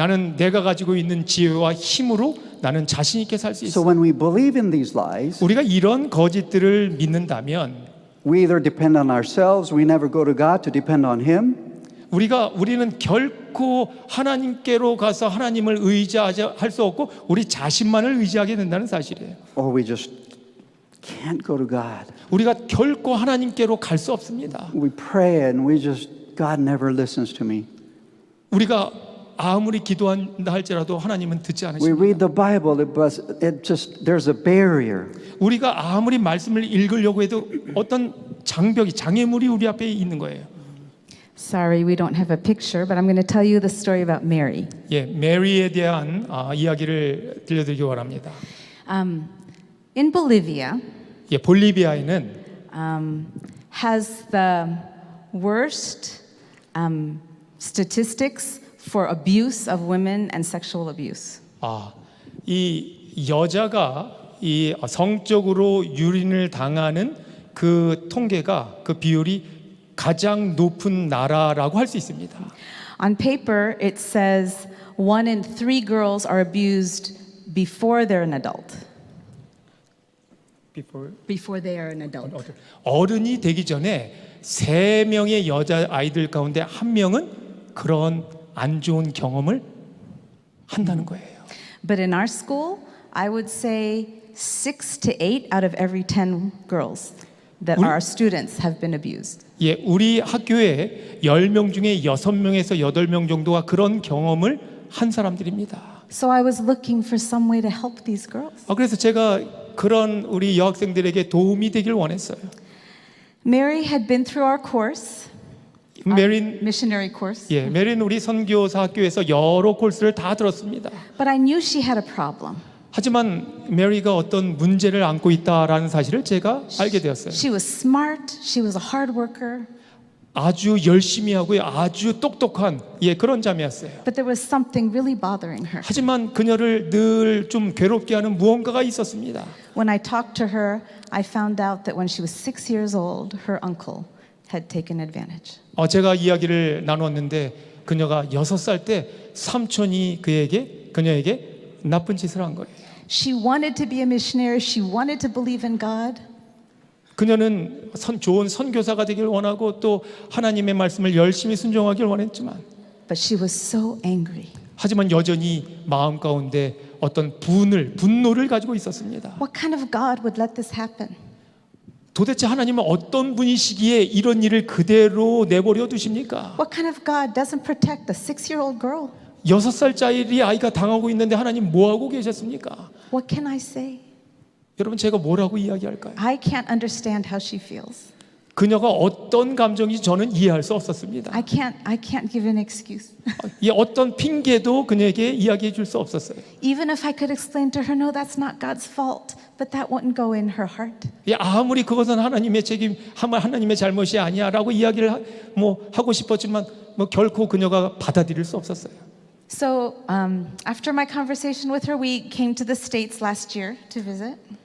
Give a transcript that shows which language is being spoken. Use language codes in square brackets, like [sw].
[ko] 나는 내가 가지고 있는 지혜와 힘으로 나는 자신 있게 살 수 [en] So [ko] 있어. [en] when we believe in these lies, [ko] 우리가 이런 거짓들을 믿는다면 [en] we either depend on ourselves, we never go to God to depend on Him, [ko] 우리는 결코 하나님께로 가서 하나님을 의지할 수 없고 우리 자신만을 의지하게 된다는 사실이에요. [en] or we just can't go to God. [ko] 우리가 결코 하나님께로 갈 수 없습니다. [en] We pray and God never listens to me. [ko] 우리가 아무리 기도한다 할지라도 하나님은 듣지 [en] We [ko] 않으십니다. [en] read the Bible, there's a barrier. [ko] 우리가 아무리 말씀을 읽으려고 해도 어떤 장애물이 우리 앞에 있는 거예요. [en] Sorry, we don't have a picture, but I'm going to tell you the story about Mary. [ko] 메리에 대한 이야기를 들려드리기 바랍니다. [en] In Bolivia, [ko] 볼리비아에는 [en] has the worst statistics for abuse of women and sexual abuse. [ko] 이 여자가 이 성적으로 유린을 당하는 그 통계가 그 비율이 가장 높은 나라라고 할 수 있습니다. [en] On paper, it says 1 in 3 girls are abused before they're an adult. Before they are an adult. [ko] 어른이 되기 전에 3명의 여자 아이들 가운데 1명은 그런 안 좋은 경험을 한다는 거예요. [en] But in our school, I would say 6 to 8 out of every 10 girls that are our students have been abused. [ko] 우리 학교에 10명 중에 6명에서 8명 정도가 그런 경험을 한 사람들입니다. [en] So I was looking for some way to help these girls. [ko] 그래서 제가 그런 우리 여학생들에게 도움이 되길 원했어요. [en] Mary had been through our course, [ko] 메린 [en] missionary course, [ko] 메린 우리 선교사 학교에서 여러 코스를 다 들었습니다. [en] but I knew she had a problem. [ko] 하지만 메리가 어떤 문제를 안고 있다라는 사실을 제가 알게 되었어요. [en] She was smart, she was a hard worker, [ko] 아주 열심히 하고 아주 똑똑한 그런 자매였어요. [en] but there was something really bothering her. [ko] 하지만 그녀를 늘 좀 괴롭게 하는 무언가가 있었습니다. [en] When I talked to her, I found out that when she was 6 years old, her uncle had taken advantage. [ko] 제가 이야기를 나눴는데 그녀가 6살 때 삼촌이 그녀에게 나쁜 짓을 한 거예요. [en] She wanted to be a missionary, she wanted to believe in God. [ko] 그녀는 좋은 선교사가 되길 원하고 또 하나님의 말씀을 열심히 순종하길 원했지만 [en] But she was so angry. [ko] 하지만 여전히 마음 가운데 어떤 분노를 가지고 있었습니다. [en] What kind of God would let this happen? [ko] 도대체 하나님은 어떤 분이시기에 이런 일을 그대로 내버려 두십니까? [en] What kind of God doesn't protect a 6-year-old girl? [ko] 6살짜리 아이가 당하고 있는데 하나님 뭐 하고 계셨습니까? [en] What can I say? [ko] 여러분 제가 뭐라고 이야기할까요? [en] I can't understand how she feels. [ko] 그녀가 어떤 감정인지 저는 이해할 수 없었습니다. [en] I can't give an excuse. [ko] 이 어떤 핑계도 그녀에게 이야기해 줄 수 없었어요. [en] Even if I could explain to her, no, that's not God's fault, but that wouldn't go in her heart. [ko] 아무리 그것은 하나님의 책임, 하나님의 잘못이 아니야라고 이야기를 하고 싶었지만 결코 그녀가 받아들일 수 없었어요. [en] So after my conversation with her, we came to the States last year to visit.